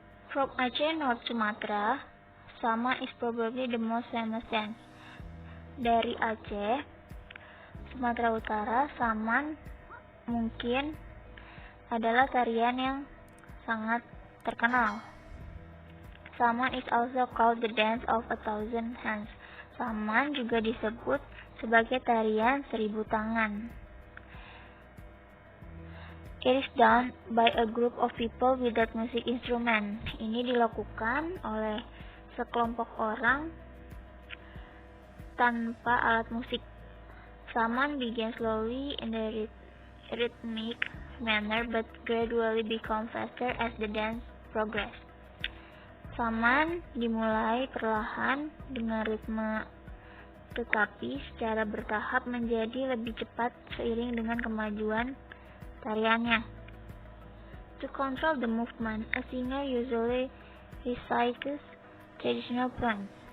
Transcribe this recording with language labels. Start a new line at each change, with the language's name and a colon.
English: From Aceh, North Sumatra, Sama is probably the most famous dance.
Indonesian: Dari Aceh, Sumatera Utara, Saman mungkin adalah tarian yang sangat terkenal.
English: Saman is also called the dance of 1,000 hands.
Indonesian: Saman juga disebut sebagai tarian 1000 tangan.
English: It is done by a group of people without music instrument.
Indonesian: Ini dilakukan oleh sekelompok orang tanpa alat musik.
English: Saman began slowly in the rhythmic manner but gradually become faster as the dance progress.
Indonesian: Saman dimulai perlahan dengan ritme tetapi secara bertahap menjadi lebih cepat seiring dengan kemajuan tariannya.
English: To control the movement, a singer usually recites traditional poems.